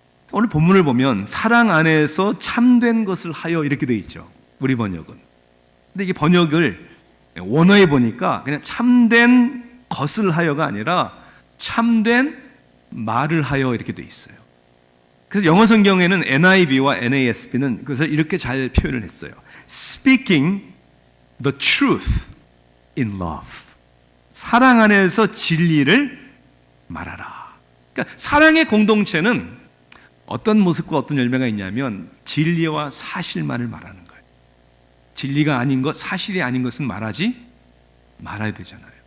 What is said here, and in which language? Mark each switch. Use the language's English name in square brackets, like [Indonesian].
[Korean] 오늘 본문을 보면 사랑 안에서 참된 것을 하여 이렇게 돼 있죠. 우리 번역은 근데 이게 번역을 원어에 보니까 그냥 참된 것을 하여가 아니라 참된 말을 하여 이렇게 돼 있어요. 그래서 영어 성경에는 NIV와 NASB는 그래서 이렇게 잘 표현을 했어요. [English] Speaking the truth in love. [Korean] 사랑 안에서 진리를 말하라. 그러니까 사랑의 공동체는 어떤 모습과 어떤 열매가 있냐면 진리와 사실만을 말하는 거예요. 진리가 아닌 것, 사실이 아닌 것은 말하지 말아야 되잖아요.